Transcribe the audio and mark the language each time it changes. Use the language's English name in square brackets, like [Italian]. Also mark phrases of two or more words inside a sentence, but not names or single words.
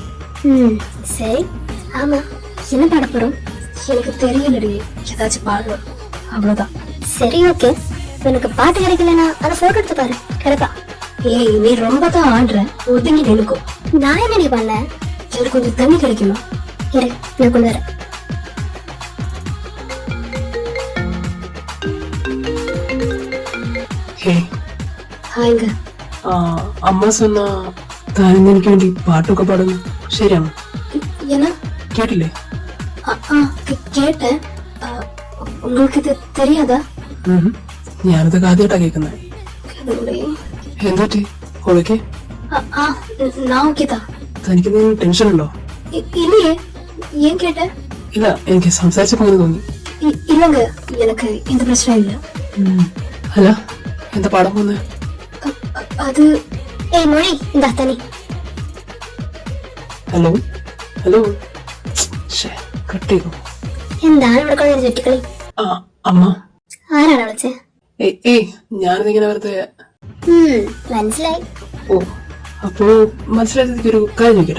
[Tamil] சரி. ஆமா, என்ன பாட போறோம்? எனக்கு தெரியலடி, ஏதாச்சும் பாடணும், அவ்வளவுதான். சரி, ஓகே. எனக்கு பாட்டு கிடைக்கலன்னா அதை போட்டோ எடுத்து பாரு, கிடைப்பா. ஏய், நீ ரொம்ப தான் ஆடுற, ஒதுங்கி நினைக்கும். நான் என்ன நீ பண்ண? எனக்கு கொஞ்சம் தண்ணி கிடைக்குமா? இரு, நான் கொண்டு வரேன். [Malayalam] ഹേ, [Tamil] ஹாய்ங்க. [Malayalam] അമ്മ சொன்னா താൻ ഇന്ന് എനിക്ക് വേണ്ടി പാട്ടൊക്കെ പാടുന്നു, ശരിയാണോ? [Tamil] ஏன்னா [Malayalam] കേട്ടില്ലേ? [Tamil] கேட்டேன். உங்களுக்கு இது தெரியாதா? [Malayalam] ഞാനത് ആദ്യമായിട്ടാ കേൾക്കുന്നത്. എന്താ ഓളൊക്കെ? [Tamil] நான் ஓகே தான். [Malayalam] തനിക്ക് ടെൻഷൻ ഉണ്ടോ? [Tamil] இல்லையே, ஏன் கேட்ட? [Malayalam] ഇല്ല, എനിക്ക് സംസാരിച്ചപ്പോ അങ്ങനെ തോന്നി. [Tamil] இல்லங்க, எனக்கு எந்த பிரச்சனையும் இல்ல. [Malayalam] അല്ല, എന്താ പാടാൻ പോന്നെ? [Tamil] அது ஏய் மொழி, இந்த தண்ணி. [Malayalam] ഹലോ ഹലോ, കട്ട് ചെയ്തു. എന്താണ് ഇവിടെ കളി ചുറ്റിക്കളി? അമ്മ ആരാണ് വിളിച്ചേ? ഏയ്, ഞാനിതിങ്ങനെ വെറുതെ. മനസ്സിലായി. ഓ, അപ്പോ മനസ്സിലായതിക്ക് ഒരു കാര്യം ചോദിക്കട്ടെ?